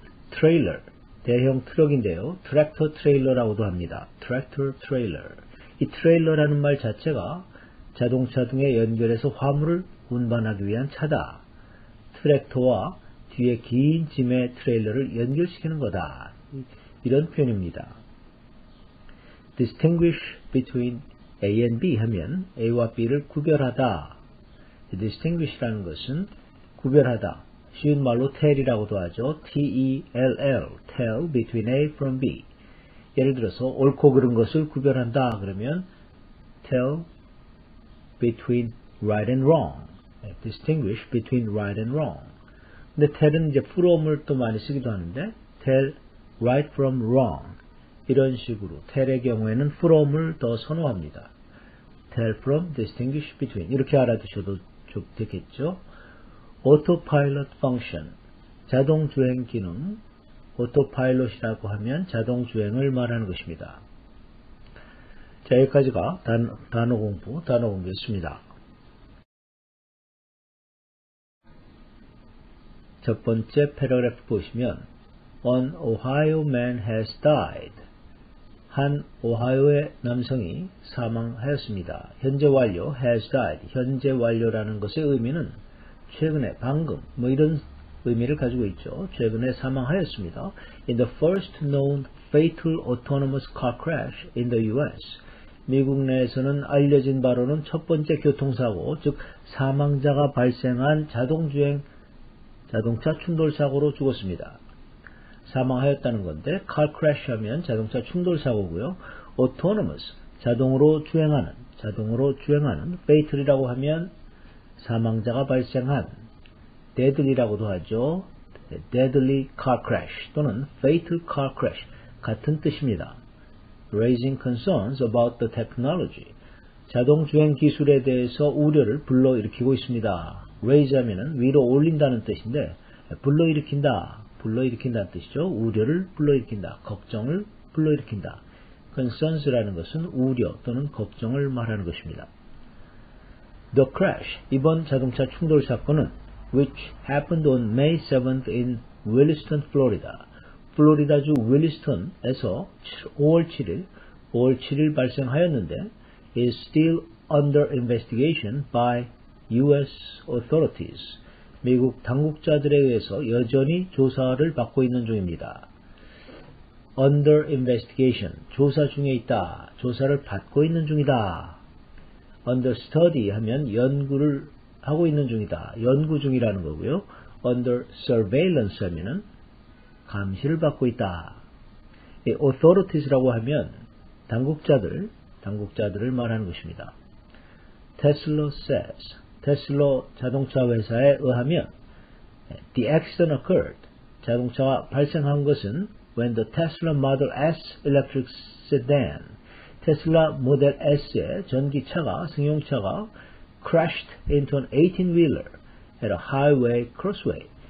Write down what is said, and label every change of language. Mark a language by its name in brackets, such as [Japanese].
[Korean] trailer, 대형 트럭인데요. 트랙터 트레일러라고도 합니다. 트랙터 트레일러. 이 트레일러라는 말 자체가 자동차 등에 연결해서 화물을 운반하기 위한 차다. 트랙터와 뒤에 긴 짐의 트레일러를 연결시키는 거다. 이런 표현입니다. [English] distinguish between A and B [Korean] 하면 A와 B를 구별하다. distinguish라는 것은 구별하다. 쉬운 말로 tell이라고도 하죠. [English] T-E-L-L, tell between A from B. [Korean] 예를 들어서 옳고 그른 것을 구별한다. [English] 그러면 tell between right and wrong. distinguish between right and wrong. [Korean] 근데 tell은 이제 from을 또 많이 쓰기도 하는데 [English] tell right from wrong. [Korean] 이런 식으로 tell의 경우에는 from을 더 선호합니다. [English] tell from, distinguish between. [Korean] 이렇게 알아두셔도 되겠죠. autopilot function. 자동주행 기능. autopilot이라고 하면 자동주행을 말하는 것입니다. 자, 여기까지가 단어 공부였습니다. 첫 번째 패러그래프 보시면 [English] An Ohio man has died. [Korean] 한 오하이오의 남성이 사망하였습니다. 현재 완료 has died. 현재 완료라는 것의 의미는 최근에, 방금 뭐 이런 의미를 가지고 있죠. 최근에 사망하였습니다. [English] In the first known fatal autonomous car crash in the U.S. [Korean] 미국 내에서는 알려진 바로는 첫 번째 교통사고, 즉 사망자가 발생한 자동차 충돌 사고로 죽었습니다. 사망하였다는 건데 car crash 하면 자동차 충돌 사고고요. autonomous 자동으로 주행하는 fatal이라고 하면 사망자가 발생한 deadly라고도 하죠. [English] deadly car crash 또는 fatal car crash [Korean] 같은 뜻입니다. [English] raising concerns about the technology [Korean] 자동주행 기술에 대해서 우려를 불러일으키고 있습니다. raise 하면은 위로 올린다는 뜻인데 불러일으킨다는 뜻이죠. 우려를 불러일으킨다. 걱정을 불러일으킨다. concerns라는 것은 우려 또는 걱정을 말하는 것입니다. [English] The crash, [Korean] 이번 자동차 충돌 사건은 [English] which happened on May 7th in Williston, Florida. [Korean] 플로리다주 윌리스턴에서 5월 7일 발생하였는데 [English] is still under investigation by U.S. authorities. [Korean] 미국 당국자들에 의해서 여전히 조사를 받고 있는 중입니다. Under investigation, 조사 중에 있다. 조사를 받고 있는 중이다. Under study 하면 연구를 하고 있는 중이다. 연구 중이라는 거고요. Under surveillance 하면은 감시를 받고 있다. authorities라고 하면 당국자들을 말하는 것입니다. [English] Tesla says, [Korean] 테슬라 자동차 회사에 의하면 [English] the accident occurred, [Korean] 자동차가 발생한 것은 [English] when the Tesla Model S electric sedan, [Korean] 테슬라 모델 S의 전기차가, 승용차가 [English] crashed into an 18-wheeler at a highway crossway.